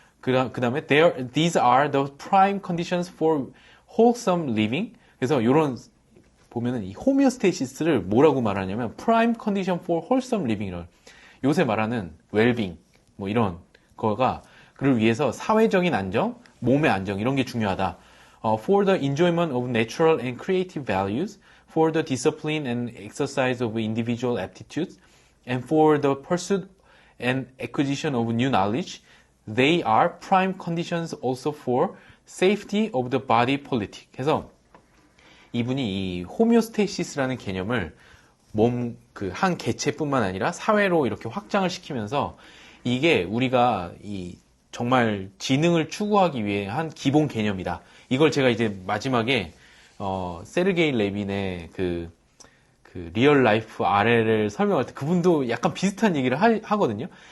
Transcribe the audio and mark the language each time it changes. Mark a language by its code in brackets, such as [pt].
[ko] 그 다음에 [en] these are the prime conditions for wholesome living. [ko] 그래서 요런 보면은 이 호메오스테이시스를 뭐라고 말하냐면 [en] prime condition for wholesome living [ko] 을 요새 말하는 well-being 뭐 이런 거가 그를 위해서 사회적인 안정, 몸의 안정 이런 게 중요하다. [en] For the enjoyment of natural and creative values, for the discipline and exercise of individual aptitudes, and for the pursuit and acquisition of new knowledge, they are prime conditions also for safety of the body politic. [ko] 해서 이분이 이 호메오스테시스라는 개념을 몸 그 한 개체뿐만 아니라 사회로 이렇게 확장을 시키면서 이게 우리가 이 정말 지능을 추구하기 위해 한 기본 개념이다. 이걸 제가 이제 마지막에 세르게이 레빈의 그 리얼 라이프 RL을 설명할 때 그분도 약간 비슷한 얘기를 하거든요.